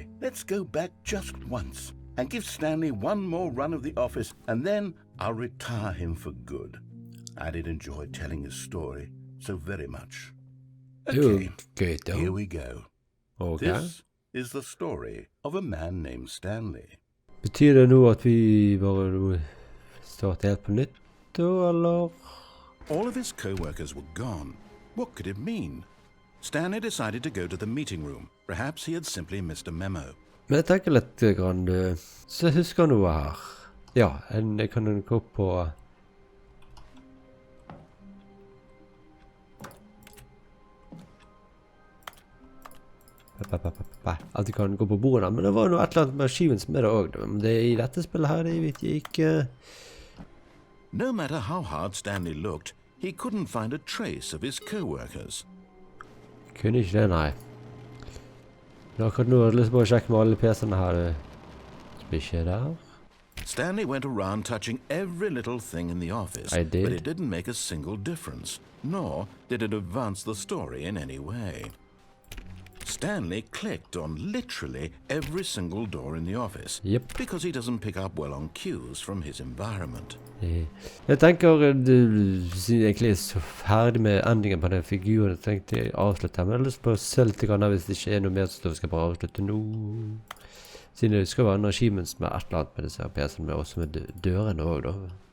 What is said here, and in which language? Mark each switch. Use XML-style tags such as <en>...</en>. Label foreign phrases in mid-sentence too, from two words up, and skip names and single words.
<en>Let's go back just once and give Stanley one more run of the office, and then I'll retire him for good. I did enjoy telling his story so very much. Okay, here we go. Okay. This is the story of a man named Stanley.</en> <no>Betyr det nå at vi bare starter helt på nytt, eller?</no> <en>All of his co-workers were gone. What could it mean? Stanley decided to go to the meeting room. Perhaps he had simply missed a memo.</en> <no>Men jeg tenker litt grann, så jeg husker noe her. Ja, jeg kan gå opp på... At jeg kan gå på bordet, men det var noe et eller annet med achievements med det også. Men det i dette spillet her, det vet jeg ikke...</no> <en>No matter how hard Stanley looked, he couldn't find a trace of his co-workers.</en> <no>Kunne ikke det, nei. Men akkurat nå har jeg lyst på å sjekke med alle PC-ene her. Som ikke er der.</no> <en>Stanley went around touching every little thing in the office, but it didn't make a single difference, nor did it advance the story in any way. Stanley clicked on literally every single door in the office, because he doesn't pick up well on cues from his environment.</en> <no>Jeg tenker, siden jeg er så ferdig med endingen på den figuren, jeg tenkte jeg avslutte her, men jeg har lyst på å se litt grann hvis det ikke er noe mer, så skal jeg bare avslutte nå. Siden det skal være en achievements med et eller annet med disse PC-ene, men også med dørene også da.</no>